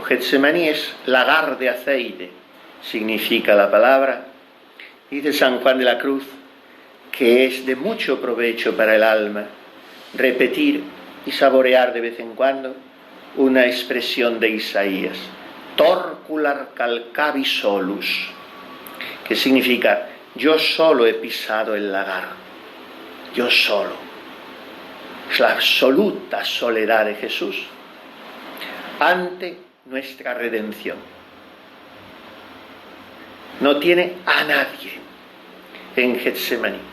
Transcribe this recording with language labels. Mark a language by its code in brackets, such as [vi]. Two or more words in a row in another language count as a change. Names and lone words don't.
[es] Getsemaní es lagar de aceite, significa la palabra. Dice San Juan de la Cruz que es de mucho provecho para el alma repetir y saborear de vez en cuando una expresión de Isaías: [la] torcular calcavi solus, [es] que significa yo solo he pisado el lagar, yo solo. Es la absoluta soledad de Jesús ante nuestra redención. No tiene a nadie en Getsemaní.